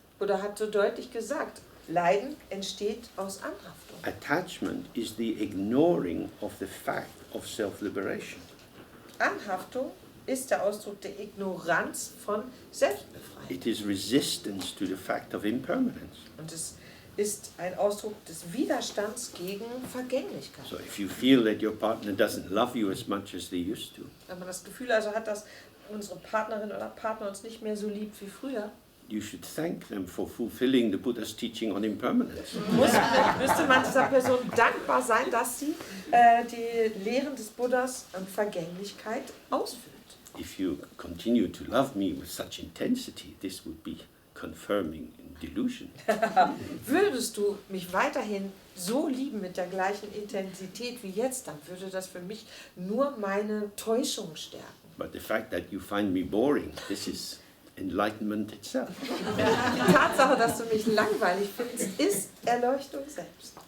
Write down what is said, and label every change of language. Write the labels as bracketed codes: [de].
[de] Buddha hat so deutlich gesagt, Leiden entsteht aus Anhaftung. [en] Attachment is the ignoring of the fact of self-liberation. [de] Anhaftung ist der Ausdruck der Ignoranz von Selbstbefreiung. [en] It is resistance to the fact of impermanence. [de] Und es ist ein Ausdruck des Widerstands gegen Vergänglichkeit. [en] So if you feel that your partner doesn't love you as much as they used to, [de] Wenn man das Gefühl also hat, dass unsere Partnerin oder Partner uns nicht mehr so liebt wie früher, [en] you should thank them for fulfilling the Buddha's teaching on impermanence. [de] müsste man dieser Person dankbar sein, dass sie die Lehren des Buddhas an Vergänglichkeit ausführt. [en] If you continue to love me with such intensity, this would be confirming delusion. [de] Würdest du mich weiterhin so lieben mit der gleichen Intensität wie jetzt, dann würde das für mich nur meine Täuschung stärken. [en] But the fact that you find me boring, this is enlightenment itself. [de] Die Tatsache, dass du mich langweilig findest, ist Erleuchtung selbst.